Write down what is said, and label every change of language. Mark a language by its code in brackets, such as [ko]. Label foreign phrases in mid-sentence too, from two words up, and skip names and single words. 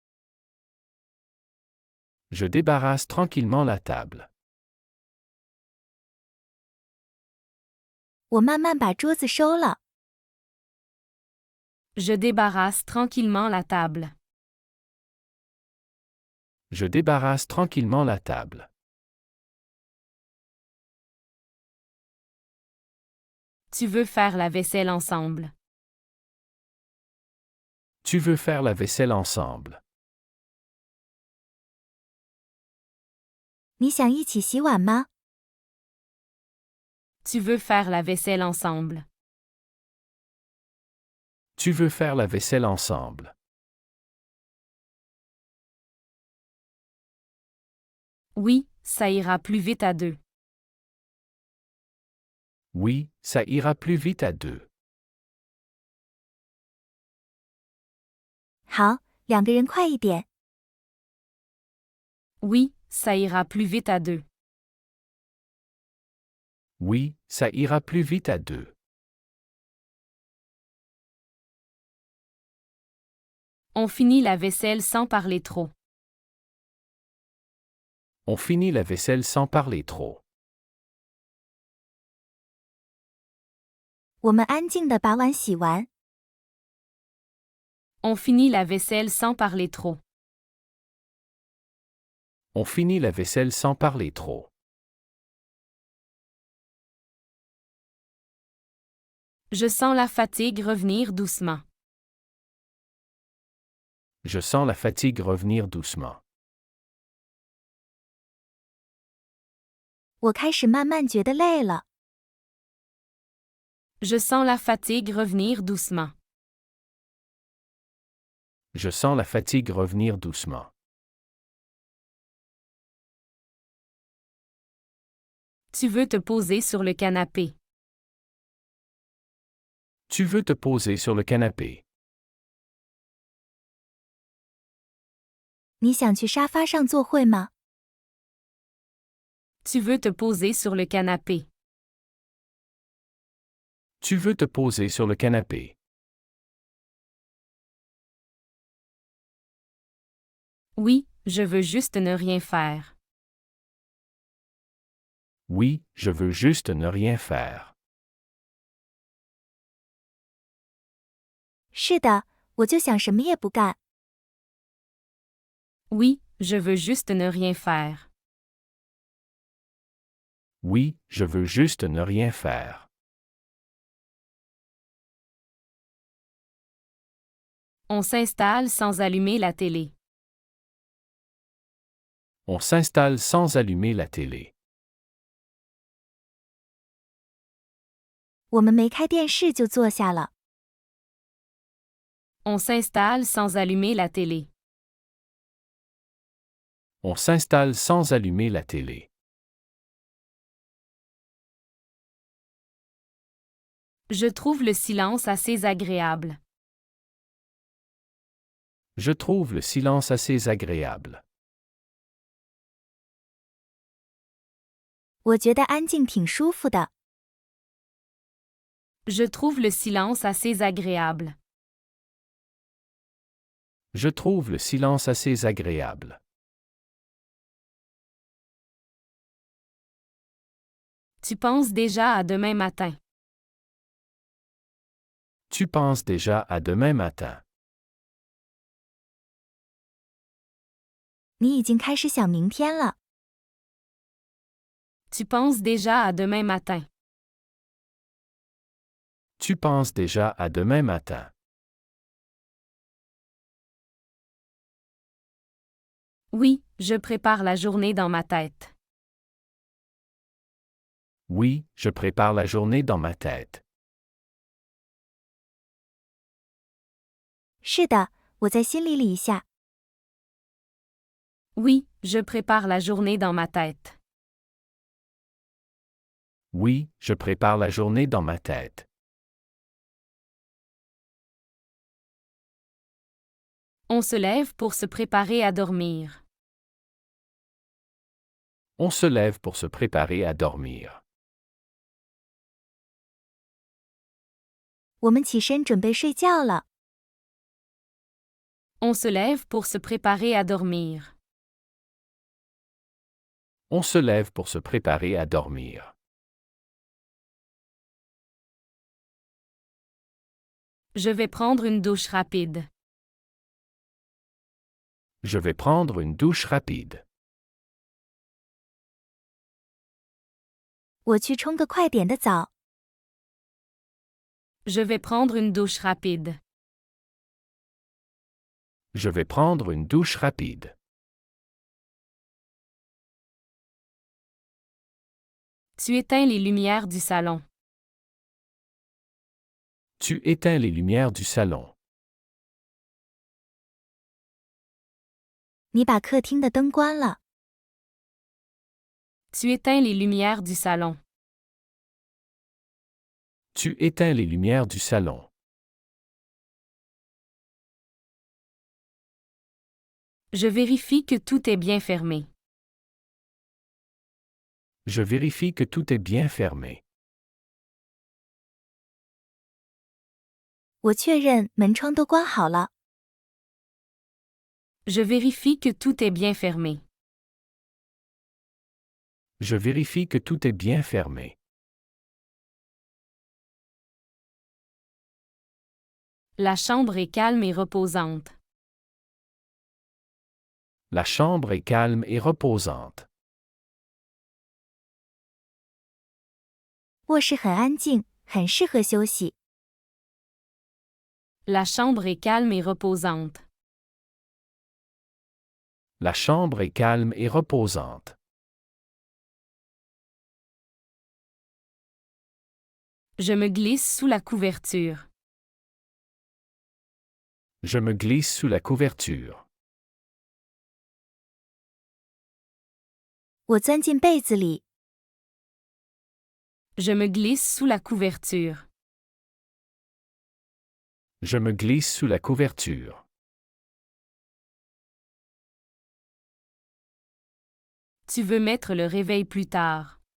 [fr] Je débarrasse tranquillement la table. [zh] 我慢慢把桌子收了。 [fr] Je débarrasse tranquillement la table. Je débarrasse tranquillement la table. Tu veux faire la vaisselle ensemble. Tu veux faire la vaisselle ensemble. [zh] 你想一起洗碗吗？ [fr] Tu veux faire la vaisselle ensemble. Tu veux faire la vaisselle ensemble. Oui, ça ira plus vite à deux. Oui, ça ira plus vite à deux. [zh] 好，两个人快一点。 [fr] Oui, ça ira plus vite à deux. Oui, ça ira plus vite à deux. On finit la vaisselle sans parler trop. On finit la vaisselle sans parler trop. [zh] 我们安静地把碗洗完。 [fr] On finit la vaisselle sans parler trop. On finit la vaisselle sans parler trop. Je sens la fatigue revenir doucement. Je sens la fatigue revenir doucement. [zh] 我开始慢慢觉得累了。 [fr] Je sens la fatigue revenir doucement. Je sens la fatigue revenir doucement. Tu veux te poser sur le canapé. Tu veux te poser sur le canapé. [zh] 你想去沙发上坐会吗？ [fr] Tu veux te poser sur le canapé. Tu veux te poser sur le canapé. Oui, je veux juste ne rien faire. Oui, je veux juste ne rien faire. [zh] 是的，我就想什么也不干。 [fr] Oui, je veux juste ne rien faire. Oui, je veux juste ne rien faire. On s'installe sans allumer la télé. On s'installe sans allumer la télé. [zh] 我们没开电视就坐下了。 [fr] On s'installe sans allumer la télé. On s'installe sans allumer la télé. Je trouve le silence assez agréable. Je trouve le silence assez agréable. [zh] 我觉得安静挺舒服的。 [fr] Je trouve le silence assez agréable. Je trouve le silence assez agréable. Tu penses déjà à demain matin. Tu penses déjà à demain matin. [zh] 你已经开始想明天了。 [fr] Tu penses déjà à demain matin. Tu penses déjà à demain matin. Oui, je prépare la journée dans ma tête. Oui, je prépare la journée dans ma tête. [zh] 是的，我在心里理一下。 [fr] Oui, je prépare la journée dans ma tête. Oui, je prépare la journée dans ma tête. On se lève pour se préparer à dormir. On se lève pour se préparer à dormir. [zh] 我们起身准备睡觉了。 [fr] On se lève pour se préparer à dormir. On se lève pour se préparer à dormir. Je vais prendre une douche rapide. Je vais prendre une douche rapide. [zh] 我去冲个快点的澡。 [fr] Je vais prendre une douche rapide. Je vais prendre une douche rapide. Tu éteins les lumières du salon. Tu éteins les lumières du salon. [zh] 你把客厅的灯关了。 [fr] Tu éteins les lumières du salon. Tu éteins les lumières du salon. Je vérifie que tout est bien fermé. Je vérifie que tout est bien fermé. [zh] 我确认门窗都关好了。 [fr] Je vérifie que tout est bien fermé. Je vérifie que tout est bien fermé. La chambre est calme et reposante. La chambre est calme et reposante. [zh] 卧室很安静，很适合休息。 [fr] La chambre est calme et reposante. La chambre est calme et reposante. Je me glisse sous la couverture. Je me glisse sous la couverture. [zh] 我钻进被子里。 [fr] Je me glisse sous la couverture. Je me glisse sous la couverture. Tu veux mettre le réveil plus tard.